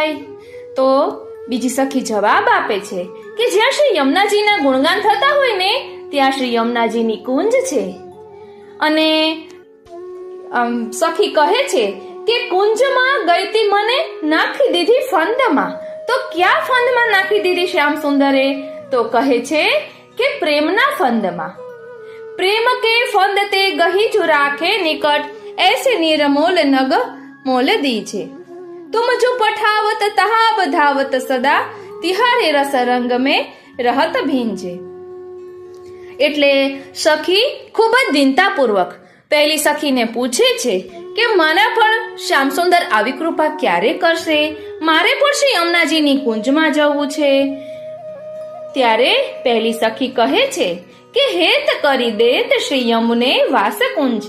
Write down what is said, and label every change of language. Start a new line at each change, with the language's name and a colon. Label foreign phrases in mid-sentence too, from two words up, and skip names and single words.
Gujarati: તો બીજી સખી જવાબ આપે છે કે જ્યાં શ્રી યમુનાજીના ગુણગાન થતા હોય ને ત્યાં શ્રી યમુનાજીની કુંજ છે અને સખી કહે છે કે કુંજમાં ગઈતી મને નાખી દીધી ફંદમાં. તો ક્યાં ફંદમાં નાખી દીધી શ્યામ સુંદરે? તો કહે છે કે પ્રેમના ફંદમાં.
Braj: प्रेम के फंद ते गही जो राखे निकट, ऐसे निरमोल नग मोल दीजे. तुम जो पठावत तहा बधावत सदा, तिहारे रस रंग में रहत भींजे.
Gujarati: એટલે સખી ખૂબ જ દીનતાપૂર્વક પહેલી સખીને પૂછે છે કે મને પણ શ્યામસુંદર આવી કૃપા ક્યારે કરશે? મારે પણ શ્રી યમુનાજીની કુંજમાં જવું છે. ત્યારે પહેલી સખી કહે છે કે
Braj: हेत करी देत श्री यमुने वास कुंजे.